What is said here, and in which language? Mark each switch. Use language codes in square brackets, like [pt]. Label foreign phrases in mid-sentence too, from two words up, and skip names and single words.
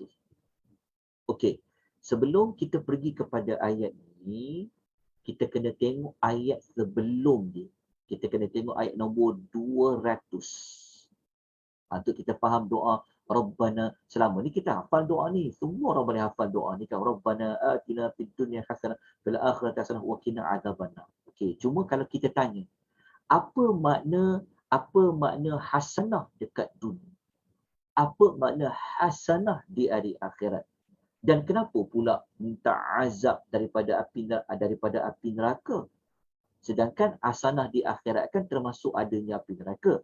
[ms] Okey, sebelum kita pergi kepada ayat ni, kita kena tengok ayat sebelum dia. Kita kena tengok ayat nombor 200. Untuk kita faham doa Rabbana. Selama ni kita hafal doa ni. Semua orang boleh hafal doa ni kan. [ar] ربنا آتنا في الدنيا حسنة في الآخرة حسنة وقنا عذاب النار. [ms] Okey, cuma kalau kita tanya, apa makna hasanah dekat dunia? Apa makna hasanah di hari akhirat? Dan kenapa pula minta azab daripada api neraka? Sedangkan hasanah di akhirat kan termasuk adanya api neraka.